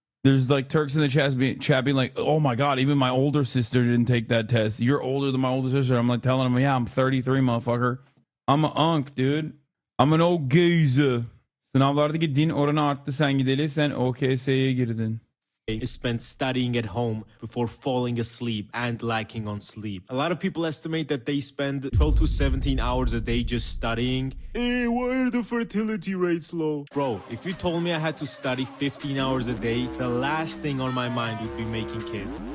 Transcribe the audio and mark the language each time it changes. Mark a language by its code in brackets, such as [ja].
[en] There's like Turks in the chat being like, "Oh my god, even my older sister didn't take that test. You're older than my older sister." I'm like telling them, "Yeah, I'm 33, motherfucker. I'm an unk, dude. I'm an old geezer." [tr] Sınavlardaki din oranı arttı sen gideli. Sen OKS'ye girdin. [en] Is spent studying at home before falling asleep and lacking on sleep. A lot of people estimate that they spend 12 to 17 hours a day just studying. Hey, why are the fertility rates low? Bro, if you told me I had to study 15 hours a day, the last thing on my mind would be making kids.